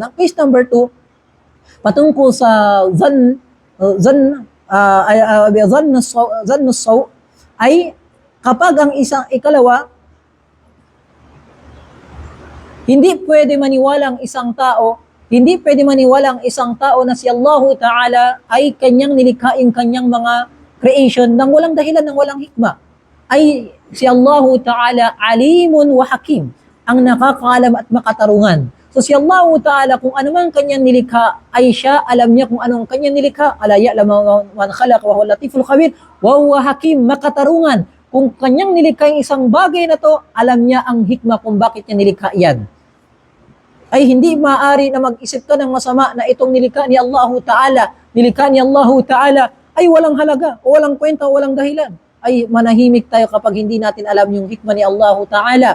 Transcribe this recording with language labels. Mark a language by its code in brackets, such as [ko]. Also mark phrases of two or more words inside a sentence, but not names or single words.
[tl] Ang [en] case number [tl] 2, patungkol sa zan ay kapag ang ikalawa, hindi pwede maniwala ang isang tao na si Allah Ta'ala ay kanyang nilikhaing kanyang mga creation nang walang dahilan, nang walang hikma. Ay si Allah Ta'ala [ar] عليم وحكيم, [tl] ang nakakaalam at makatarungan. So si Allah Ta'ala, kung ano man kanyang nilikha, ay siya, alam niya kung anong kanyang nilikha. [ar] ألا يعلم من خلق وهو اللطيف الخبير وهو حكيم, [tl] makatarungan. Kung kanyang nilikha yung isang bagay na to, alam niya ang hikma kung bakit niya nilikha yan. Ay hindi maaari na mag-isip ka ng masama na itong nilikha ni Allah Ta'ala, ay walang halaga, o walang kwenta, o walang dahilan. Ay manahimik tayo kapag hindi natin alam yung hikma ni Allah Ta'ala.